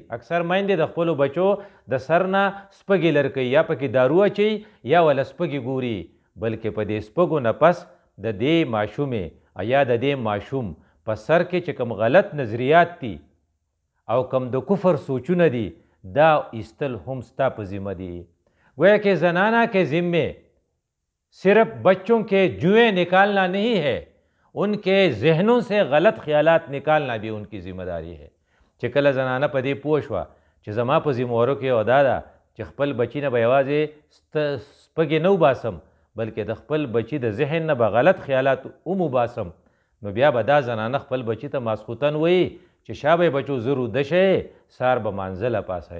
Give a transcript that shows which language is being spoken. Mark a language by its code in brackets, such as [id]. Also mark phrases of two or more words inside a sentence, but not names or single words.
[ps] اکثر میندې د خپلو بچو د سر نه سپږې لرکوي، یا پکې دارو اچوي یا وله سپږې ګوري، بلکې په دې سپږو نه پس د دې ماشومې یا د دې ماشوم په سر کې چې کوم غلط نظریات دي او کوم د کفر سوچونه دي، دا ایستل هم ستا په ذمه دي. [ur] گویا کہ زنانہ کے ذمے صرف بچوں کے جوئیں نکالنا نہیں ہے، ان کے ذہنوں سے غلط خیالات نکالنا بھی ان کی ذمہ داری ہے. [ps] چې کله زنانه په دې پوه شوه چې زما په ذموارو کې یو دا ده چې خپل بچي نه به یوازې سپږې نه وباسم، بلکې د خپل بچي د ذهن نه به غلط خیالات هم وباسم، نو بیا به دا زنانه خپل بچي ته ماسخوتن وایي چې شابه بچو زه روده شئ، سار به مانځله پاسئ.